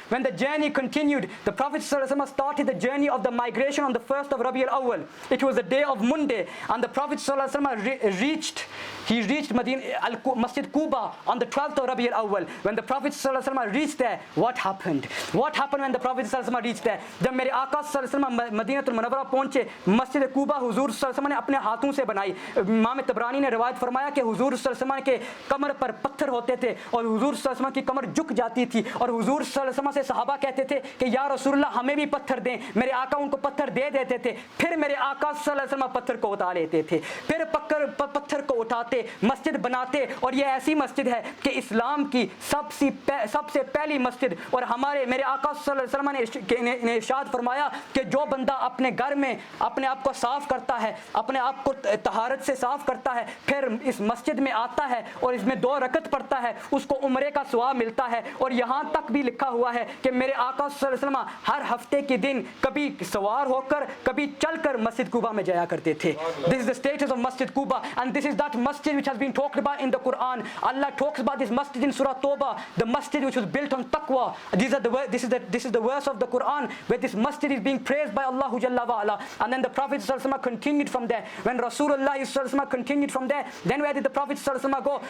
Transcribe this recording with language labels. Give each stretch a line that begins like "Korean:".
English: When the journey continued, the Prophet ﷺ started the journey of the migration on the 1st of Rabi al-Awwal. It was the day of Monday, and the Prophet ﷺ reached Masjid Quba on the 12th of Rabi al-Awwal. When the Prophet ﷺ reached there, what happened? What happened when the Prophet ﷺ reached there?
Hindi: जब मेरे आका ﷺ मदीनतुल मुनव्वरा पहुंचे, मस्जिद कुबा हुजूर ﷺ ने अपने हाथों से बनाई. इमाम तबरानी ने रिवायत फरमाया कि हुजूर ﷺ के कमर पर पत्थर होते थे, और हुजूर ﷺ की कमर झुक जाती थी, और हुजूर ﷺ से सहाबा कहते थे कि या रसूलल्लाह हमें भी पत्थर दें. मेरे आका उनको पत्थर दे देते थे. फिर मेरे आका ﷺ पत्थर को उठा लेते थे. फिर पत्थर को उठाते, मस्जिद बनाते. और ये ऐसी मस्जिद है कि इस्लाम की सबसे पहली मस्जिद. और हमारे मेरे आका ﷺ ने इरशाद फरमाया कि जो बंदा अपने घर में अपने आप को साफ करता है, अपने आप को तहारत से साफ करता है, फिर इस मस्जिद में आता है और इसमें 2 रकत पढ़ता है, उसको उम्रे का सवाब मिलता है. और यहाँ तक भी लिखा हुआ है कि मेरे आका सल्लल्लाहु अलैहि वसल्लम हर हफ्ते के दिन कभी सवार होकर कभी चलकर मस्जिद कुबा में जाया करते थे.
English: This is the status of Masjid Quba, and this is that masjid which has been talked about in the Quran. Allah talks about this masjid in Surah Tawbah, the masjid which was built on taqwa. This is the verse of the Quran where this masjid is being praised by Allah Jalla wa Ala. And then the Prophet ﷺ continued from there. When Rasulullah ﷺ continued from there, then where did the Prophet ﷺ go?